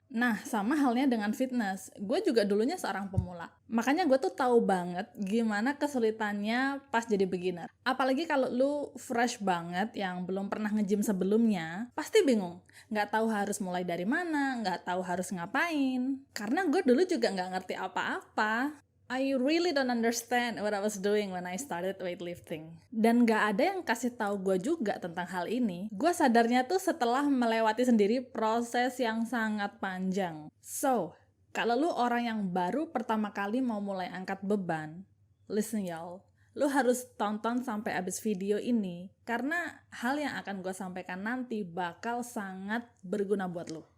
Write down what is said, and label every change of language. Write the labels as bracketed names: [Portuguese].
[Indonesian] Nah, sama halnya dengan fitness. Gue juga dulunya seorang pemula. Makanya gue tuh tahu banget gimana kesulitannya pas jadi beginner. Apalagi kalau lu fresh banget yang belum pernah nge-gym sebelumnya, pasti bingung. Nggak tahu harus mulai dari mana, nggak tahu harus ngapain. Karena gue dulu juga nggak ngerti apa-apa. [English] I really don't understand what I was doing when I started weightlifting. [Indonesian] Dan gak ada yang kasih tahu gue juga tentang hal ini. Gue sadarnya tuh setelah melewati sendiri proses yang sangat panjang. So, kalau lu orang yang baru pertama kali mau mulai angkat beban, [English] listen y'all, [Indonesian] lu harus tonton sampai habis video ini karena hal yang akan gue sampaikan nanti bakal sangat berguna buat lu.